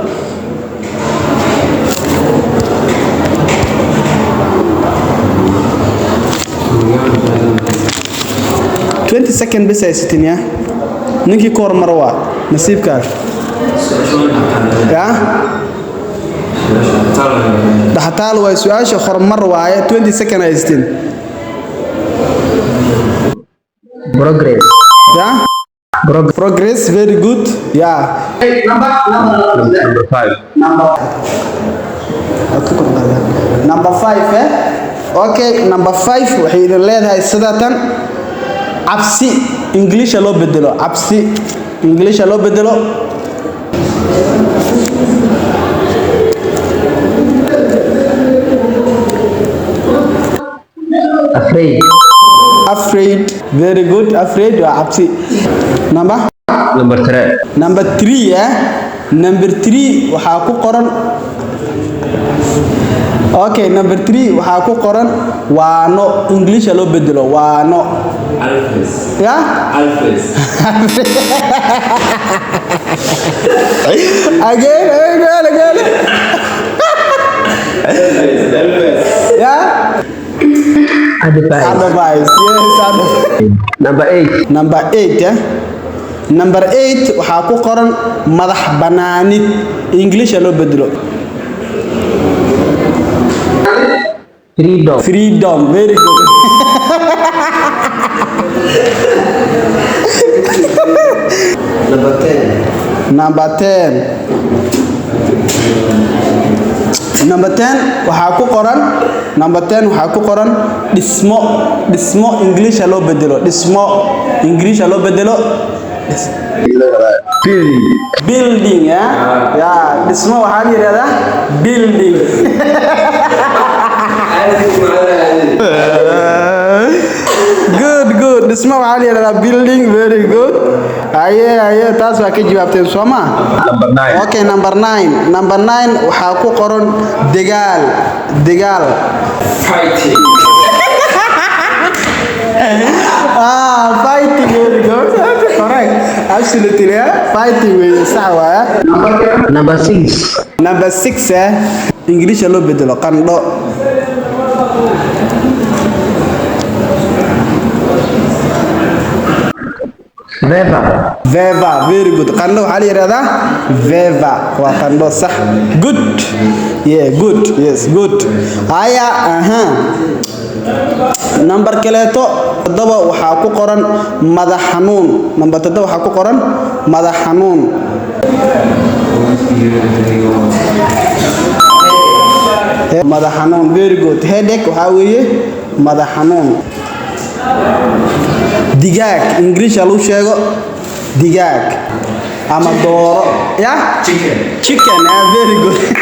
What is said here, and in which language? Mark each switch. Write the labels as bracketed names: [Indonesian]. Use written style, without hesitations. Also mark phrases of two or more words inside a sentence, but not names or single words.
[Somali] 20 seconds bas ay sitin ya ninkii ka hormar waa nasiibkaaga ya dhaxtaal waa su'aasha hormar waaye 20 seconds ay sitin [English] Progress. Yeah? Progress, very good. Yeah. number 5. Number 5, eh? [Somali] Okay, number 5 waxay idin leedahay sidatan cabsi English loo bedelo cabsi English loo bedelo [English] afraid very good afraid [Somali] waa cabsi number 3 eh number 3 waxa ku qoran okay number 3 waxa ku qoran waano English loo bedelo waano Alfes. ya Alfes. [English] again Alfes. ya Advice. Yes, advice. Number 8. [Somali] eh number 8 waxa ku qoran madax banaanid English loo bedelo [English] freedom very good [Somali] number 10 waxa ku qoran dhismo English loo bedelo dhismo English loo bedelo building ya dhismo waxa la yiraahdaa building good dhismo waxa la yiraahdaa [English] building very good [Somali] aye taas waa ka jawaabteen Sooma [English] Number 9. [Somali] okay number 9 waxa ku qoran dagaal [English] Fighting. fighting very good correct absolutely fighting [Somali] way sax waa [English] Number 6. [Somali] number 6 eh English loo bedelo qandho [English] Veva very good [Somali] qandho waxa la yiraahdaa Veva waa qandho sax [English] good good yes good [Somali] aya number kaleeto 7 waxa ku qoran madax xanuun number 7 waxa ku qoran madax xanuun madax xanuun [English] very good headache [Somali] waxa weeye madax xanuun digaag English lagu sheego digaag ama dooro ya [English] chicken very good